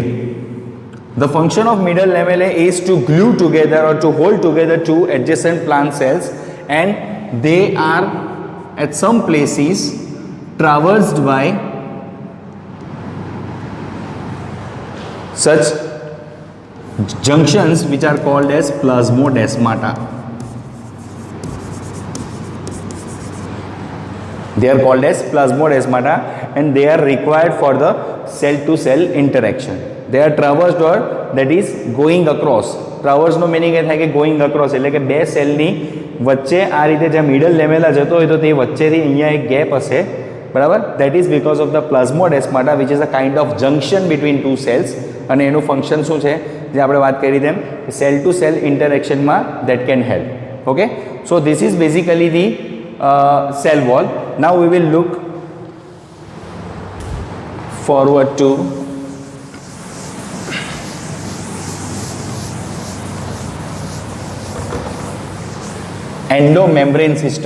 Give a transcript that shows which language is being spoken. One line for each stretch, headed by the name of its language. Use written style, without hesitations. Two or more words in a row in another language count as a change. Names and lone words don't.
English: The function of middle lamellae is to glue together or to hold together two adjacent plant cells, and they are at some places traversed by such junctions which are called as plasmodesmata. They are called as plasmodesmata, and they are required for the cell to cell interaction. They are traversed, or that is going across.
Gujarati: Traverse નો meaning એ થાય કે
English: going across,
Gujarati: એટલે કે બે સેલની વચ્ચે આ રીતે જે મિડલ લેમેલા જતો હોય તો તે વચ્ચેથી અહીંયા એક ગેપ હશે, બરાબર.
English: That is because of the plasmodesmata, which is a kind of junction between two cells,
Gujarati: અને એનું ફંક્શન શું છે જે આપણે વાત કરી તેમ
English: cell to cell interactionમાં that can help. Okay, so this is basically the cell wall. Now we will look forward to endomembrane system.